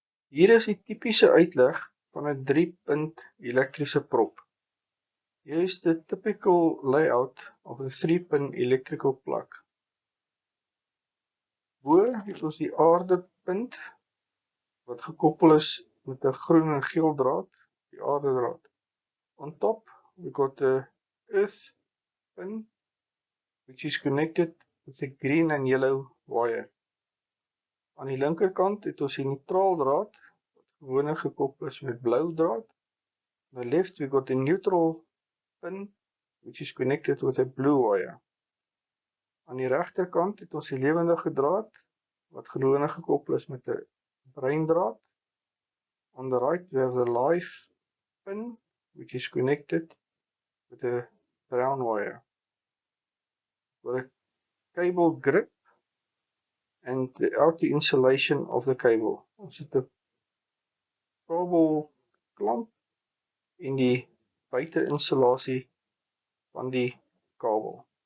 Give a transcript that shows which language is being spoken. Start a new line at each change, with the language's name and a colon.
Afrikaans: Hier is die typiese uitleg van 'n 3-punt elektriese prop.
English: Here is the typical layout of a 3-pin electrical plug.
Afrikaans: Bo het ons die aardepunt wat gekoppel is met 'n groen en geel draad, die aardedraad.
English: On top we got the earth pin which is connected with a green and yellow wire.
Afrikaans: Aan die linkerkant het ons die neutraal draad wat gewoonlik gekoppel is met blou draad.
English: On the left we got the neutral pin which is connected with a blue wire.
Afrikaans: Aan die regterkant het ons die lewendige draad wat gewoonlik gekoppel is met 'n bruin draad.
English: On the right we have the live pin which is connected with a brown wire. With a cable grip and the outer insulation of the cable.
Afrikaans: Ons het 'n kabel klamp en die buiteinsulasie van die kabel.